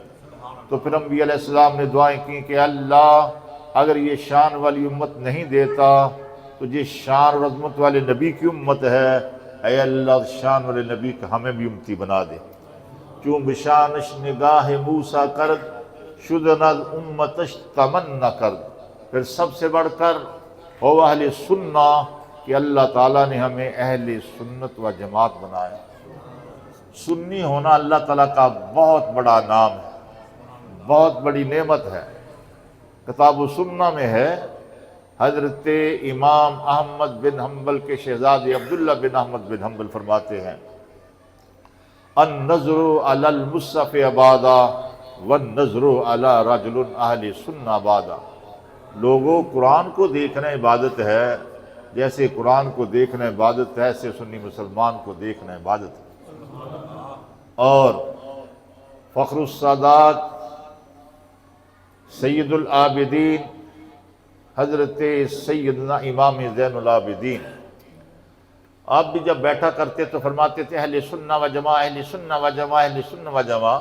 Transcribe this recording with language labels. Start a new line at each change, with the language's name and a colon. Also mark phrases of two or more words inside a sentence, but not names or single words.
Urdu: تو پھر انبیاء علیہ السلام نے دعائیں کی کہ اللہ اگر یہ شان والی امت نہیں دیتا تو یہ شان اور عظمت والے نبی کی امت ہے، اے اللہ شان والے نبی کا ہمیں بھی امتی بنا دے۔
Persian: چون بشانش نگاہ موسیٰ کرد شدند امتش تمنا کرد۔
Urdu: پھر سب سے بڑھ کر ہو اہل سنہ کہ اللہ تعالیٰ نے ہمیں اہل سنت و جماعت بنایا۔ سنی ہونا اللہ تعالیٰ کا بہت بڑا نام ہے، بہت بڑی نعمت ہے۔ کتاب و سنہ میں ہے، حضرت امام احمد بن حنبل کے شہزادے عبداللہ بن احمد بن حنبل فرماتے ہیں
Arabic: النظر علی المصحف عبادہ والنظر علی رجل اہل سنہ عبادہ۔
Urdu: لوگوں قرآن کو دیکھنا عبادت ہے، جیسے قرآن کو دیکھنا عبادت ہے ایسے سنی مسلمان کو دیکھنا عبادت ہے۔ اور فخر السادات سید العابدین حضرت سیدنا امام زین العابدین، آپ بھی جب بیٹھا کرتے تو فرماتے تھے
Arabic: اہل سنہ و جماع، اہل سنہ و جماع، اہل سنہ و جماع۔